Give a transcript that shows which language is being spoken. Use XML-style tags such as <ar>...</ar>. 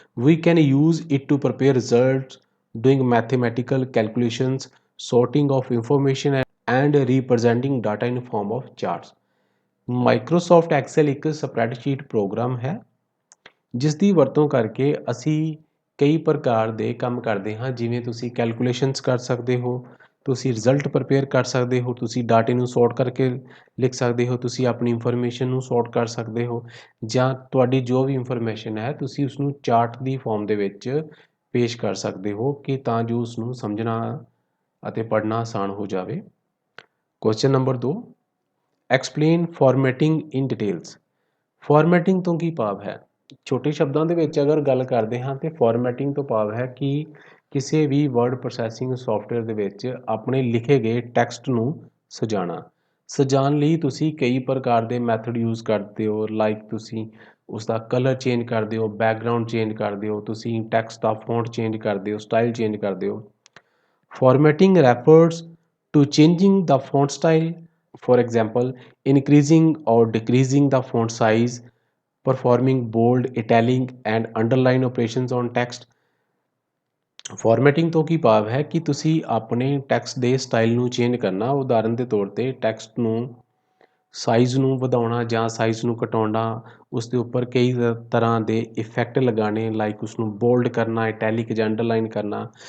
<en>We can use it to prepare results, doing mathematical calculations, sorting of information and representing data in form of charts.</en> <pa>Microsoft Excel ਇੱਕ spreadsheet programme ਹੈ ਜਿਸ ਦੀ ਵਰਤੋਂ ਕਰਕੇ ਅਸੀਂ ਕਈ ਪ੍ਰਕਾਰ ਦੇ ਕੰਮ ਕਰਦੇ ਹਾਂ, ਜਿਵੇਂ ਤੁਸੀਂ ਕੈਲਕੂਲੇਸ਼ਨਸ ਕਰ ਸਕਦੇ ਹੋ, ਤੁਸੀਂ ਰਿਜ਼ਲਟ ਪ੍ਰਪੇਅਰ ਕਰ ਸਕਦੇ ਹੋ, ਤੁਸੀਂ ਡਾਟੇ ਨੂੰ ਸੌਰਟ ਕਰਕੇ ਲਿਖ ਸਕਦੇ ਹੋ, ਤੁਸੀਂ ਆਪਣੀ ਇਨਫੋਰਮੇਸ਼ਨ ਨੂੰ ਸੌਰਟ ਕਰ ਸਕਦੇ ਹੋ ਜਾਂ ਤੁਹਾਡੀ ਜੋ ਵੀ ਇਨਫੋਰਮੇਸ਼ਨ ਹੈ ਤੁਸੀਂ ਉਸਨੂੰ ਚਾਰਟ ਦੀ ਫਾਰਮ ਦੇ ਵਿੱਚ ਪੇਸ਼ ਕਰ ਸਕਦੇ ਹੋ ਕਿ ਤਾਂ ਜੋ ਉਸਨੂੰ ਸਮਝਣਾ ਅਤੇ ਪੜ੍ਹਨਾ ਆਸਾਨ ਹੋ ਜਾਵੇ।</pa> <en>Question number 2, explain formatting in details.</en> <pa>ਫਾਰਮੈਟਿੰਗ ਤੋਂ ਕੀ ਭਾਵ ਹੈ? ਛੋਟੇ ਸ਼ਬਦਾਂ ਦੇ ਵਿੱਚ ਅਗਰ ਗੱਲ ਕਰਦੇ ਹਾਂ ਤੇ ਫਾਰਮੈਟਿੰਗ ਤੋਂ ਭਾਵ ਹੈ ਕਿ ਕਿਸੇ ਵੀ ਵਰਡ ਪ੍ਰੋਸੈਸਿੰਗ ਸੌਫਟਵੇਅਰ ਦੇ ਵਿੱਚ ਆਪਣੇ ਲਿਖੇ ਗਏ ਟੈਕਸਟ ਨੂੰ ਸਜਾਉਣਾ। ਸਜਾਉਣ ਲਈ ਤੁਸੀਂ ਕਈ ਪ੍ਰਕਾਰ ਦੇ ਮੈਥਡ ਯੂਜ਼ ਕਰਦੇ ਹੋ, ਲਾਈਕ ਤੁਸੀਂ ਉਸਦਾ ਕਲਰ ਚੇਂਜ ਕਰਦੇ ਹੋ, ਬੈਕਗਰਾਊਂਡ ਚੇਂਜ ਕਰਦੇ ਹੋ, ਤੁਸੀਂ ਟੈਕਸਟ ਦਾ ਫੌਂਟ ਚੇਂਜ ਕਰਦੇ ਹੋ, ਸਟਾਈਲ ਚੇਂਜ ਕਰਦੇ ਹੋ।</pa> <en>Formatting refers to changing the font style, for example increasing or decreasing the font size, performing bold, italic and underline operations on text।</en> <pa>Formatting ਤੋਂ ਕੀ ਭਾਵ ਹੈ ਕਿ ਤੁਸੀਂ ਆਪਣੇ ਟੈਕਸਟ ਦੇ ਸਟਾਈਲ ਨੂੰ ਚੇਂਜ ਕਰਨਾ। ਉਦਾਹਰਨ ਦੇ ਤੌਰ ਤੇ ਟੈਕਸਟ ਨੂੰ ਸਾਈਜ਼ ਨੂੰ ਵਧਾਉਣਾ ਜਾਂ ਸਾਈਜ਼ ਨੂੰ ਘਟਾਉਣਾ, ਉਸ ਦੇ ਉੱਪਰ ਕਈ ਤਰ੍ਹਾਂ ਦੇ ਇਫੈਕਟ ਲਗਾਉਣੇ, ਲਾਈਕ ਉਸਨੂੰ ਬੋਲਡ ਕਰਨਾ, ਇਟੈਲਿਕ ਜਾਂ ਅੰਡਰਲਾਈਨ ਕਰਨਾ।</pa>